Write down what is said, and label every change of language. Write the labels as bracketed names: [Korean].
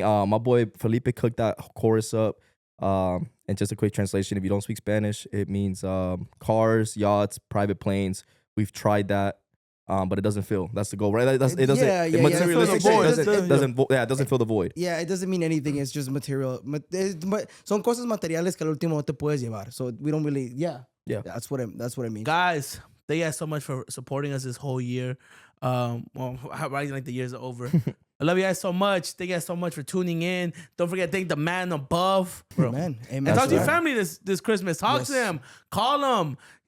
[English] My boy Felipe cooked that chorus up. And just a quick translation, if you don't speak Spanish, it means cars, yachts, private planes. We've tried that. But it doesn't fill. That's the goal, right? It doesn't. It doesn't fill the void. Yeah, it doesn't mean anything. It's just material. [Spanish] Son cosas materiales que al último no te puedes llevar. [English] So we don't really. Yeah. That's what I mean. Guys, thank you guys so much for supporting us this whole year. Well, right like the years are over. I love you guys so much. Thank you guys so much for tuning in. Don't forget to thank the man above, bro. Amen. And talk to your family this Christmas. Talk to them. Call them.